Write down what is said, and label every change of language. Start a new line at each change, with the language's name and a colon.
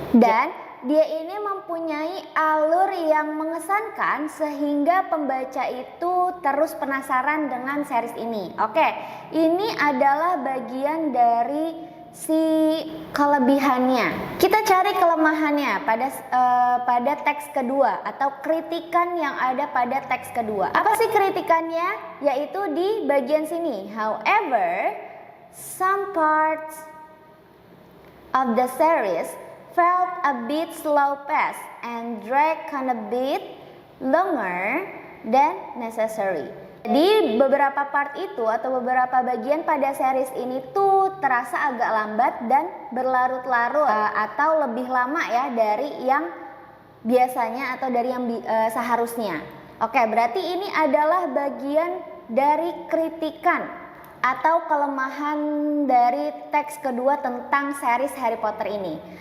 Indonesian: Dan dia ini mempunyai alur yang mengesankan sehingga pembaca itu terus penasaran dengan series ini. Oke, ini adalah bagian dari si kelebihannya. Kita cari kelemahannya pada teks kedua atau kritikan yang ada pada teks kedua. Apa sih kritikannya? Yaitu di bagian sini.
English: However, some parts of the series felt a bit slow pace and drag on a bit longer than necessary.
Indonesian: Jadi beberapa part itu atau beberapa bagian pada series ini tuh terasa agak lambat dan berlarut-larut atau lebih lama ya dari yang biasanya atau dari yang seharusnya. Oke, berarti ini adalah bagian dari kritikan atau kelemahan dari teks kedua tentang series Harry Potter ini.